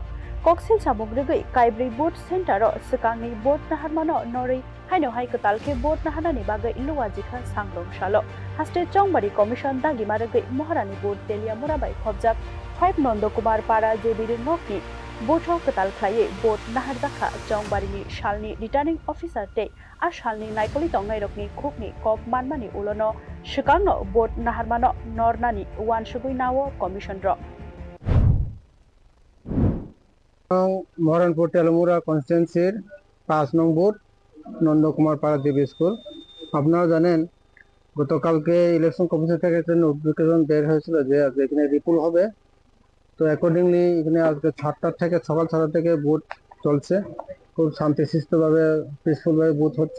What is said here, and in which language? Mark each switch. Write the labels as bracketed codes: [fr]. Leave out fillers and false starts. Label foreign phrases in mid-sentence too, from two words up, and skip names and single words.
[trp] koksil chamong rugai kaibrwi boat center ro sikangni boat naharmano nori haino hai katalke boat nahanani bagai luwajikha sangrong shalo haste Changbari commission dagi maragai moharani boat telia murabai khobjak 5 Nondokumar para jebiri nokni butho katal khlaye boat naharjakha Changbari ni shalni returning officer te a shalni naikoli tongai rokni khukni kop manmani ulono shikangno boat naharmano nornani wan sugui nawo commission ro [bn] মহারানপুর তেলমুরা কনস্টিটুয়েন্সির 5 নং বুথ নন্দকুমার পাড়া দেবী স্কুল। আপনারা জানেন গতকালকে ইলেকশন কমিশন থেকে একটা নোটিফিকেশন বের হয়েছিল যে আজকে এখানে রিপুল হবে। তো অ্যাকর্ডিংলি এখানে আজকে 7টা থেকে সকাল 6টা থেকে বুথ চলছে, খুব শান্তিশিষ্টভাবে পিসফুলভাবে বুথ হচ্ছে।